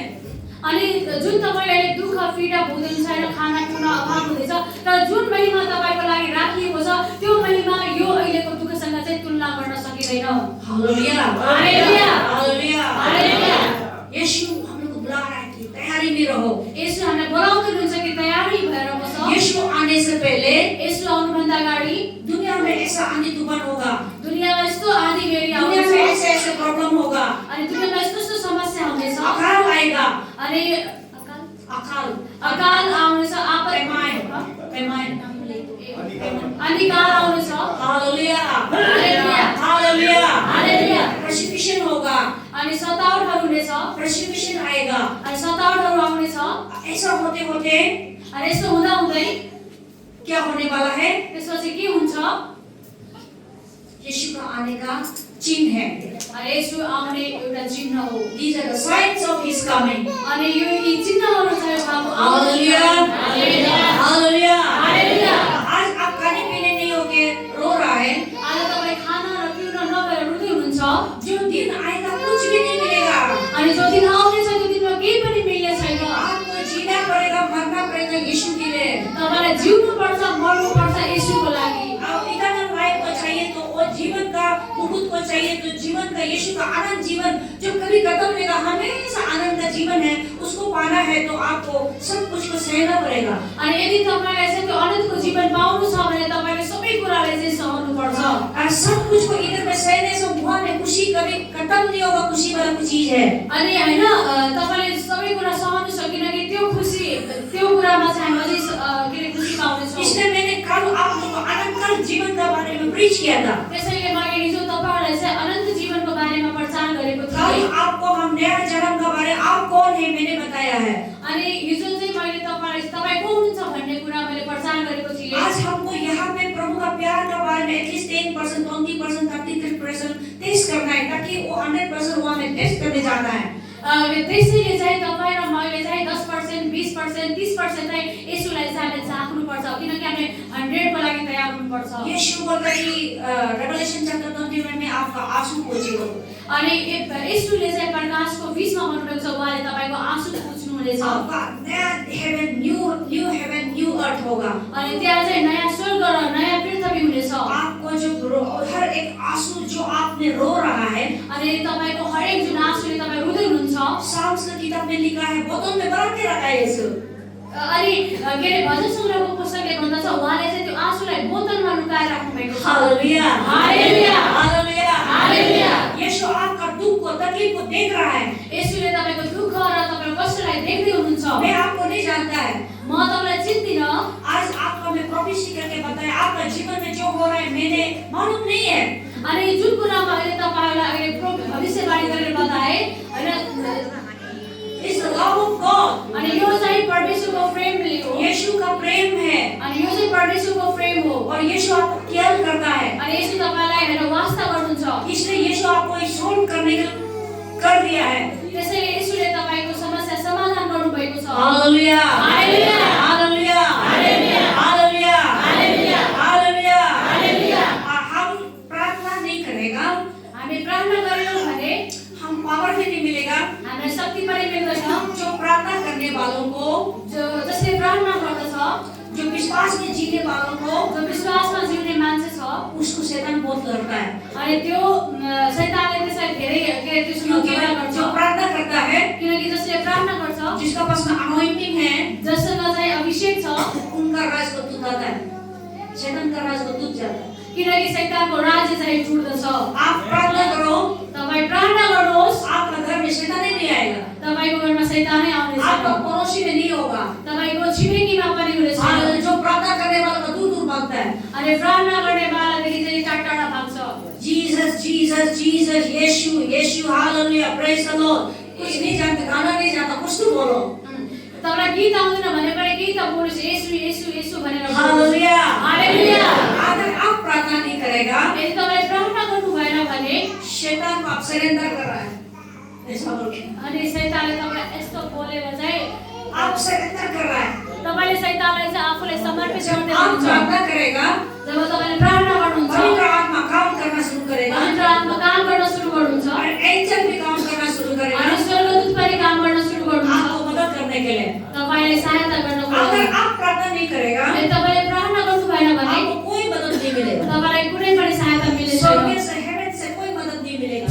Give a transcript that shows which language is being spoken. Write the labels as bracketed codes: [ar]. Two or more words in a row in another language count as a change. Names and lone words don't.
[ne] अनि जुन तपाईले अहिले दुःख पीडा भोग्नुहुन्छ हैन, खानापिना अभाव हुँदैछ, तर जुन महिमा तपाईको लागि राखिएको छ त्यो महिमा यो अहिलेको दुःखसँग चाहिँ तुलना गर्न सकिदैन। हालेलुया, हालेलुया, हालेलुया, हालेलुया। [hi] यीशु हम लोग को बुला रहा है कि तैयारी में रहो। [ne] येशू हामीलाई बोलाउँदै हुनुहुन्छ कि तयारी भएर बसौ। [hi] यीशु आने से पहले [ne] येशू आउनुभन्दा अगाडि [hi] दुनिया में ऐसा आंधी तूफान होगा, [ne] दुनियामा यस्तो आँधी बेरी [hi] दुनिया [ne] आउँछ, [hi] में ऐसे ऐसे प्रॉब्लम होगा, [ne] अनि दुनियामा यस्तो यस्तो समस्या हुनेछ, [hi] अकाल आएगा, [ne] अनि अकाल आउनेछ, आपद अनिकाल आउनेछ। हालेलुया, हालेलुया, हालेलुया, हालेलुया। [hi] persecution होगा, [ne] अनि सतावटहरू हुनेछ, [hi] persecution आएगा। [ne] अनि सतावटहरू आउनेछ। [hi] ऐसा होते होते [ne] अनि यस्तो हुँदा हुँदै [hi] क्या होने वाला है? [ne] त्यसपछि के हुन्छ? [hi] यीशु का आने का चिन्ह है। [ne] अनि येशू आउने एउटा चिन्ह हो। [en] These are the signs of his coming. [ne] अनि यो यी चिन्हहरू चाहिँ उहाँको हालेलुया, हालेलुया, हालेलुया, हालेलुया। [hi] आज आप खाने पीने नहीं होके रो रहा है, [ne] आज तपाईँ खाना र पिउन नभएर रुँदै हुनुहुन्छ। [hi] जो दिन आएगा कुछ भी नहीं मिलेगा। [ne] अनि जो दिन आउनेछ त्यो दिनमा केही पनि मिल्ने छैन। [hi] आपको जीना पड़ेगा, मरना पड़ेगा यीशु के लिए। [ne] तपाईलाई जिउनु पर्छ, मर्नु पर्छ येशूको लागि। [hi] आप [en] eternal life [hi] को चाहिए तो वो जीवन का मुकुट को चाहिए तो जीवन का यीशु का आनंद जीवन जो कभी खत्म नहीं होगा, हमेशा आनंद का जीवन है, उसको पाना है तो आपको सब कुछ को सहना पड़ेगा। [ne] अनि यदि तपाईलाई चाहिँ त्यो अनन्तको जीवन पाउनु छ भने तपाईले सबै कुरालाई चाहिँ सहनु पर्छ। [hi] और सब कुछ को इधर में सहने से वहाँ में खत्म नहीं होगा खुशी वाला कुछ चीज है। [ne] अनि हैन तपाईले सबै कुरा सहनु सकिन कि त्यो खुसी त्यो कुरामा चाहिँ हामी अझै के रे खुसी पाउने छौं। [hi] इसलिए मैंने कल आप लोगों को अनंत जीवन के बारे में प्रीच किया था। [ne] त्यसैले मैले हिजो तपाईहरुलाई चाहिँ अनन्त जीवनको बारेमा प्रचार गरेको [hi] कल [ne] थिएँ। [hi] आपको हम नया जन्म के बारे आप कौन है मैंने बताया है। [ne] अनि हिजो चाहिँ मैले तपाई को हुनुहुन्छ भन्ने कुरा मैले प्रचार गरेको थिएँ। [hi] आज हमको यहाँ पे प्रभु का प्यार के बारे में एटलीस्ट 10%, 20%, 33% टेस्ट करना है ताकि वो 100% वहाँ में टेस्ट करने जाना है। [ne] त्यसैले चाहिँ तपाई र मैले चाहिँ 10%, 20%, 30% चाहिँ येशूलाई चाहिँ हामीले चाख्नु पर्छ किनकि हामीले 100 को लागि तयार हुनु पर्छ। [hi] यीशु बोलता है कि [en] Revelation chapter [hi] 21 में आपका आंसू पोंछेगा। [ne] अनि येशूले चाहिँ प्रकाशको 20 मा भन्नुभएको छ उहाँले तपाईको आँसु पुछ्नु हुनेछ। [hi] आपका नया हेवन, [en] new heaven, new earth [hi] होगा। [ne] अनि त्यहाँ चाहिँ नयाँ स्वर्ग र नयाँ पृथ्वी हुनेछ। [hi] आपको जो हर एक आंसू जो आपने रो रहा है, [ne] अनि तपाईको हरेक जुन आँसुले तपाई रुँदै हुनुहुन्छ [hi] साम्स का किताब में लिखा है बोतल में भर के रखा है यीशु। [ne] अनि के रे भजन सङ्ग्रहको पुस्तकले भन्दछ उहाँले चाहिँ त्यो आँसुलाई बोतलमा लुकाएर राख्नु भएको छ। हालेलुया, हालेलुया, हालेलुया, हालेलुया। [hi] यीशु आपका दुख को तकलीफ को देख रहा है। [ne] येशूले तपाईको दुःख र तपाईको कष्टलाई देख्दै हुनुहुन्छ। [hi] मैं आपको नहीं जानता है। [ne] म तपाईलाई चिन्दिन। [hi] आज आपको मैं प्रोफेसी करके बताया आपका जीवन में जो हो रहा है मैंने मालूम नहीं है। [ne] अनि जुन कुरामा अहिले तपाईलाई अहिले भविष्यवाणी गरेर बताए हैन [en] is love of God, [ne] अनि यो चाहिँ परमेश्वरको प्रेमले हो। [hi] यीशु का प्रेम है [ne] अनि यो चाहिँ परमेश्वरको प्रेम हो। [hi] और यीशु आपको केयर करता है। [ne] अनि येशू तपाईलाई हैन वास्ता गर्नुहुन्छ। [hi] इसलिए यीशु आपको सोल्व करने का कर दिया है। [ne] त्यसैले येशूले तपाईको समस्या समाधान गर्नु भएको छ। हालेलुया, हालेलुया, हालेलुया, हालेलुया, हालेलुया, हालेलुया, हालेलुया, हालेलुया। [hi] हम प्रार्थना नहीं करेगा, [ne] हामी प्रार्थना गरेनौँ भने [hi] हम पावर भी नहीं मिलेगा। [ne] हामीलाई शक्ति पनि मिल्दैन। [hi] जो प्रार्थना करने वालों को, [ne] जसले प्रार्थना गर्दछ, [hi] जो विश्वास में जीने वालों को, [ne] जो विश्वासमा जिउने मान्छे छ [hi] उसको शैतान बहुत डरता है। [ne] अनि त्यो शैतानले त्यसलाई धेरै के त्यसमा [hi] क्योंकि [ne] घृणा गर्छ। [hi] जो प्रार्थना करता है, [ne] किनकि जसले प्रार्थना गर्छ [hi] जिसका पास में अनॉइंटिंग है, [ne] जससँग चाहिँ अभिषेक छ [hi] उनका राज को टूट जाता है। शैतान का राज को टूट जाता है। [ne] किनकि शैतानको राज्य चाहिँ टुट्दछ। [hi] आप प्रार्थना करो, [ne] तपाई प्रार्थना गर्नुहोस्, [hi] आपका घर में शैतान नहीं आएगा, [ne] तपाईको घरमा शैतानै आउने [hi] आपका [ne] छैन। [hi] पड़ोसी में नहीं होगा। [ne] तपाईको छिमेकीमा पनि हुने छैन। [hi] जो प्रार्थना करने वाला का दूर दूर भागता है। [ne] अनि प्रार्थना गर्ने वालादेखि चाहिँ टाढा भाग्छ। [hi] जीसस, जीसस, जीसस, यीशु, यीशु, हालेलुया, [en] praise the Lord. [hi] कुछ नहीं जानते, गाना नहीं जानता, कुछ तो बोलो। [ne] तपाईलाई गीत आउँदैन भने पनि केही त बोल्नुहोस्, येशू येशू येशू भनेर बोल्नुहोस्। हालेलुया, हालेलुया। [hi] अगर आप प्रार्थना नहीं करेगा, [ne] यदि तपाईले प्रार्थना गर्नु भएन भने [hi] शैतान को आप सरेंडर कर रहा है। ऐसा बोल के [ne] अनि शैतानले तपाईलाई यस्तो बोलेर चाहिँ [hi] आप सरेंडर कर रहा है। [ne] तपाईले शैतानलाई चाहिँ आफूलाई समर्पित गर्दै [hi] आप [ne] हुनुहुन्छ। [hi] प्रार्थना करेगा, [ne] जब तपाईले प्रार्थना गर्नुहुन्छ [hi] पवित्र आत्मा काम करना शुरू करेगा [ne] पवित्र आत्मा काम गर्न सुरु गर्नुहुन्छ। [hi] और एंजल भी काम करना शुरू करेगा [ne] अनि स्वर्गदूत पनि काम गर्न सुरु गर्नुहुन्छ [hi] आपको मदद करने के लिए। [ne] तपाईलाई सहायता गर्नको लागि। [hi] अगर आप प्रार्थना नहीं करेगा, [ne] यदि तपाईले प्रार्थना गर्नु भएन भने [hi] आपको कोई मदद नहीं मिलेगा। [ne] तपाईलाई कुनै पनि सहायता मिल्ने [hi] स्वर्ग [ne] छैन। [hi] से, हेवन से कोई मदद नहीं मिलेगा।